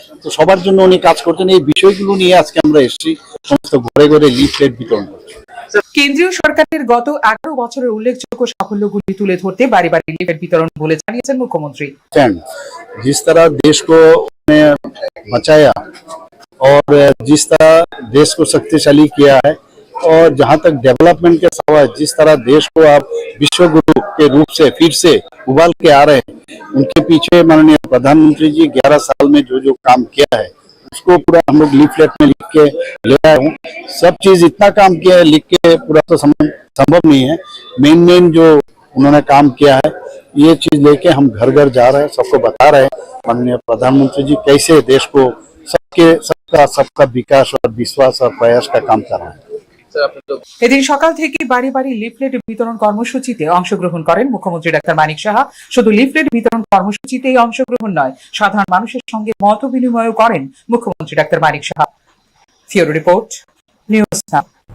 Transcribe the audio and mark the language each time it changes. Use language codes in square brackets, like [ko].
[bn] তো সবার জন্য উনি কাজ করছেন। এই বিষয়গুলো নিয়ে আজকে আমরা এসেছি, সমস্ত ঘরে ঘরে লিফলেট বিতরণ করছি। কেন্দ্রীয় সরকারের গত 11 বছরের উল্লেখযোগ্য সাফল্যগুলি তুলে ধরতে বাড়ি বাড়ি লিফলেট বিতরণ বলে জানিয়েছেন মুখ্যমন্ত্রী। [hi] जिस तरह देश को बचाया और जिस तरह देश को शक्तिशाली किया है और जहां तक डेवलपमेंट के सवाल, जिस तरह देश को आप विश्व गुरु के रूप से फिर से उबाल के आ रहे हैं, उनके पीछे माननीय प्रधानमंत्री जी 11 साल में जो जो काम किया है उसको पूरा हम लोग लिफलेट में लिख के ले आए हूँ। सब चीज इतना काम किया है, लिख के पूरा तो संभव नहीं है। मेन जो उन्होंने काम किया है ये चीज लेके हम घर घर जा रहे हैं, सबको बता रहे हैं माननीय प्रधानमंत्री जी कैसे देश को सबका विकास और विश्वास और प्रयास का काम कर रहे हैं। [bn] এদিন সকাল থেকে বাড়ি বাড়ি লিফলেট বিতরণ কর্মসূচিতে অংশগ্রহণ করেন মুখ্যমন্ত্রী ডাক্তার মানিক সাহা। শুধু লিফলেট বিতরণ কর্মসূচিতেই অংশগ্রহণ নয়, সাধারণ মানুষের সঙ্গে মত বিনিময় করেন মুখ্যমন্ত্রী doctor Manik Saha. ফিওরো report, news now.